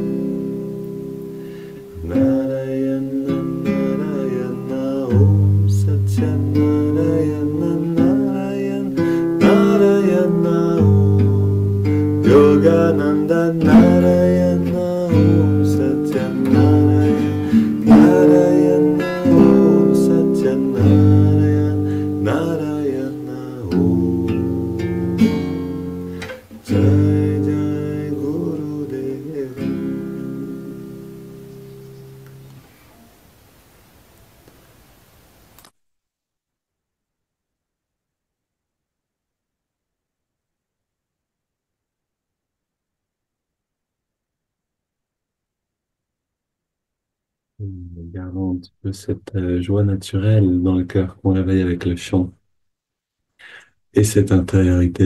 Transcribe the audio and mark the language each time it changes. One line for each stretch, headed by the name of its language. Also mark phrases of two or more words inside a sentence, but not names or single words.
Sanskrit: Narayana Narayana Om Satya Narayana Narayana Narayana Om Yogananda Narayana Om Satya Narayana Narayana Om Satya Narayana Narayana Om Jai Jai Gurudeva
French: Gardons un petit peu cette joie naturelle dans le cœur qu'on réveille avec le chant et cette intériorité.